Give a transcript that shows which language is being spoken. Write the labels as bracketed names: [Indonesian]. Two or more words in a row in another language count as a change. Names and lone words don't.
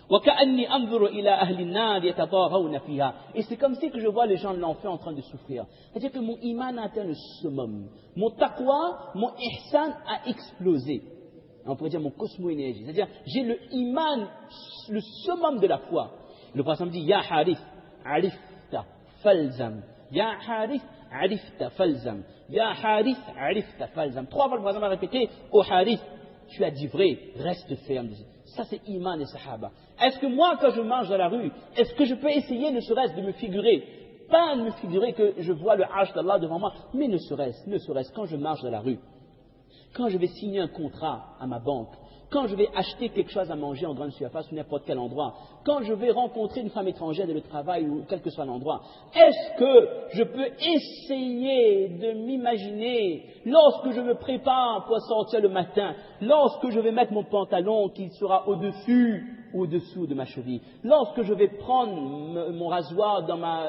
[French] Et c'est comme si que je vois les gens de l'enfer en train de souffrir. C'est-à-dire que mon iman a atteint le summum. Mon taqwa, mon ihsan a explosé. On pourrait dire mon cosmo-énergie. C'est-à-dire, j'ai le iman, le summum de la foi. Le prophète me dit, [Arabic] يا حارث، عرفت فالزم. يا حارث، عرفت فالزم. يا حارث، عرفت فالزم. [French] 3 fois le prophète m'a répété, oh Harith, tu as dit vrai, reste ferme. Ça c'est iman et sahaba. Est-ce que moi, quand je marche dans la rue, est-ce que je peux essayer, ne serait-ce de me figurer, pas de me figurer que je vois le arsh d'Allah devant moi, mais ne serait-ce quand je marche dans la rue, quand je vais signer un contrat à ma banque, quand je vais acheter quelque chose à manger en grande surface ou n'importe quel endroit, quand je vais rencontrer une femme étrangère dans le travail ou quel que soit l'endroit, est-ce que je peux essayer de m'imaginer, lorsque je me prépare pour sortir le matin, lorsque je vais mettre mon pantalon qui sera au-dessus ou au-dessous de ma cheville, lorsque je vais prendre mon rasoir dans